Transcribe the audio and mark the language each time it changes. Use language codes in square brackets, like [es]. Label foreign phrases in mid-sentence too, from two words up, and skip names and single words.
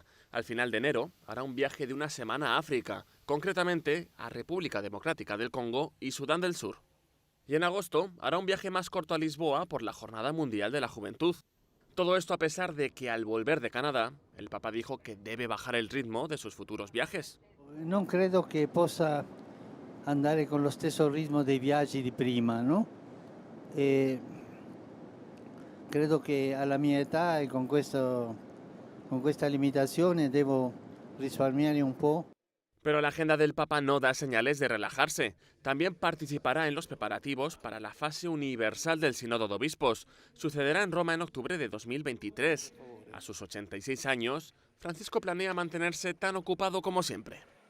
[es] Al final de enero hará un viaje de una semana a África, concretamente a República Democrática del Congo y Sudán del Sur. Y en agosto hará un viaje más corto a Lisboa por la Jornada Mundial de la Juventud. Todo esto a pesar de que al volver de Canadá, el Papa dijo que debe bajar el ritmo de sus futuros viajes. [it] Non credo che possa andare con lo stesso ritmo dei viaggi di prima, no? Credo che alla mia età e con questa limitazione devo risparmiare un po'. [es] Pero la agenda del Papa no da señales de relajarse. También participará en los preparativos para la fase universal del Sínodo de Obispos. Sucederá en Roma en octubre de 2023. A sus 86 años, Francisco planea mantenerse tan ocupado como siempre.